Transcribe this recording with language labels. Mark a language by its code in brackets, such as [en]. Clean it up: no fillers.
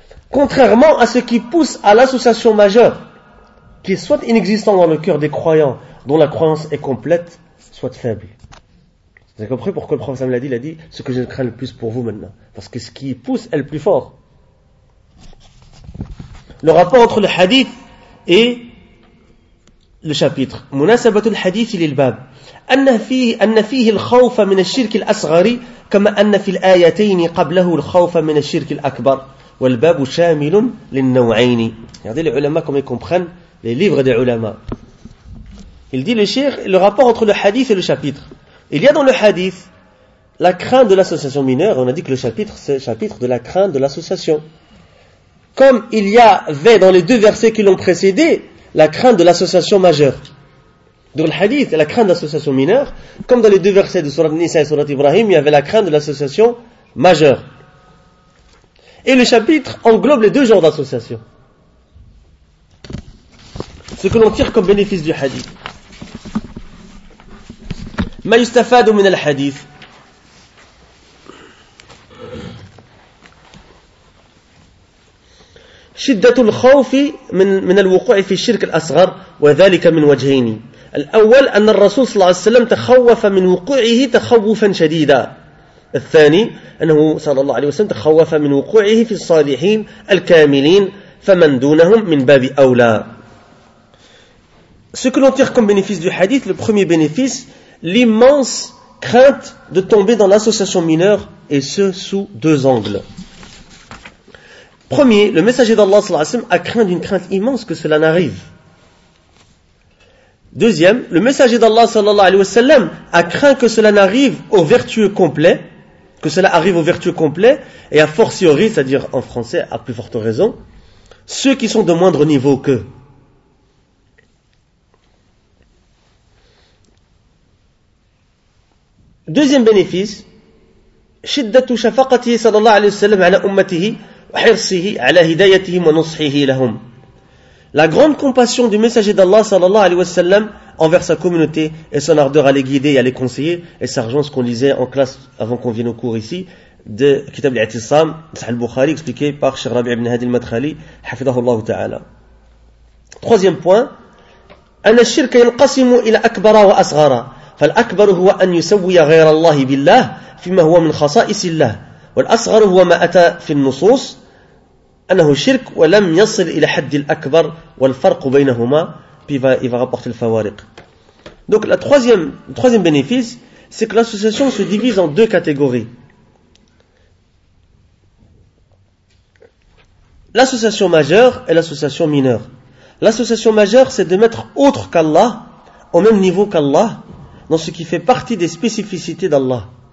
[fr] Contrairement à ce qui pousse à l'association majeure, qui est soit inexistant dans le cœur des croyants, dont la croyance est complète, soit faible. Vous avez compris pourquoi le prophète me l'a dit? Il a dit, ce que je crains le plus pour vous maintenant. Parce que ce qui pousse est le plus fort. Le rapport entre le hadith et le chapitre. [ar] مناسبه الحديث للباب ان فيه الخوف من الشرك الاصغر كما ان في الايتين قبله الخوف من الشرك الاكبر والباب شامل للنوعين. [fr] Regardez les ulama comme ils comprennent les livres des ulama. Il dit le cheikh, le rapport entre le hadith et le chapitre. Il y a dans le hadith la crainte de l'association mineure. On a dit que le chapitre, c'est le chapitre de la crainte de l'association. Comme il y avait dans les deux versets qui l'ont précédé, la crainte de l'association majeure. Dans le hadith, la crainte de l'association mineure, comme dans les deux versets de Sourate Nisa et Sourate Ibrahim, il y avait la crainte de l'association majeure. Et le chapitre englobe les deux genres d'association. Ce que l'on tire comme bénéfice du hadith. [ar] ما يستفاد من الحديث شدة الخوف من الوقوع في الشرك الأصغر وذلك من وجهين الأول أن الرسول صلى الله عليه وسلم تخوف من وقوعه تخوفا شديدا الثاني أنه صلى الله عليه وسلم تخوف من وقوعه في الصالحين الكاملين فمن دونهم من باب أولى. [fr] Ce que l'on tire comme bénéfice du hadith, le premier bénéfice, l'immense crainte de tomber dans l'association mineure, et ce sous deux angles. Premier, le messager d'Allah sallallahu alayhi wa sallam a craint d'une crainte immense que cela n'arrive. Deuxième, le messager d'Allah sallallahu alayhi wa sallam a craint que cela n'arrive aux vertueux complets, que cela arrive aux vertueux complets, et a fortiori, c'est-à-dire en français, à plus forte raison, ceux qui sont de moindre niveau qu'eux. Deuxième bénéfice, [ar] شدته شفقته صلى الله عليه وسلم على أمته وحرصه على هدايتهم ونصحه لهم. [fr] La grande compassion du messager d'Allah [ar] صلى الله عليه وسلم [fr] envers sa communauté et son ardeur à les guider et à les conseiller, et ça rejoint ce qu'on lisait en classe avant qu'on vienne au cours ici de Kitab al-I'tisam Sahih al-Bukhari expliqué par Cheikh Rabi' ibn Hadi al-Madkhali [ar] حفظه الله تعالى. [fr] Troisième point, [ar] أن الشرك ينقسم إلى أكبر وأصغر. فالأكبر هو أن يسوي غير الله بالله فيما هو من خصائص الله والأصغر هو ما أتى في النصوص أنه شرك ولم يصل إلى حد الأكبر والفرق بينهما بيفا رابورت الفوارق. [fr] Donc la troisième bénéfice, c'est que l'association se divise en deux catégories. L'association majeure et l'association mineure. L'association majeure, c'est de mettre autre qu'Allah au même niveau qu'Allah dans ce qui fait partie des spécificités d'Allah.